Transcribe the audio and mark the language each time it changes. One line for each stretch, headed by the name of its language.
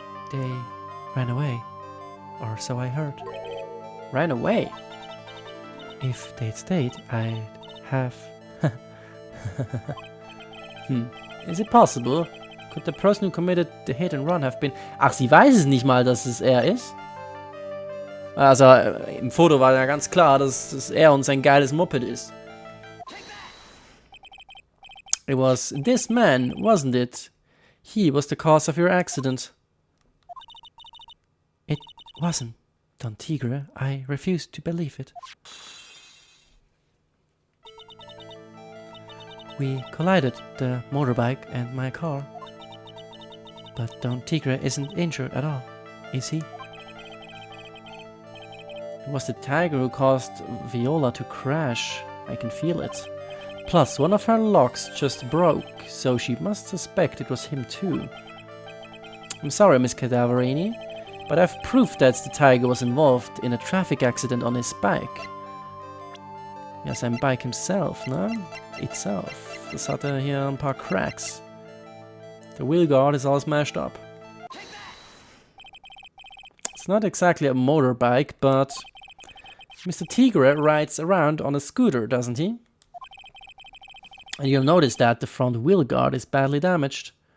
English: They ran away, or so I heard. Ran away? If they'd stayed, I'd have... Is it possible? Could the person who committed the hit and run have been...
German: Ach, sie weiß es nicht mal, dass es er ist? Also, im Foto war ja ganz klar, dass es er und sein geiles Moped ist.
English: It was this man, wasn't it? He was the cause of your accident. It wasn't, Don Tigre. I refuse to believe it. We collided, the motorbike and my car. But Don Tigre isn't injured at all, is he? It was the tiger who caused Viola to crash. I can feel it. Plus, one of her locks just broke, so she must suspect it was him too. I'm sorry, Miss Cadaverini, but I've proof that the tiger was involved in a traffic accident on his bike.
German: Ja, sein Bike
English: himself,
German: ne?
English: Itself.
German: Das hatte hier ein paar Cracks.
English: The wheel guard is all smashed up. It's not exactly a motorbike, but Mr. Tigre rides around on a scooter, doesn't he? And you'll notice that the front wheel guard is badly damaged.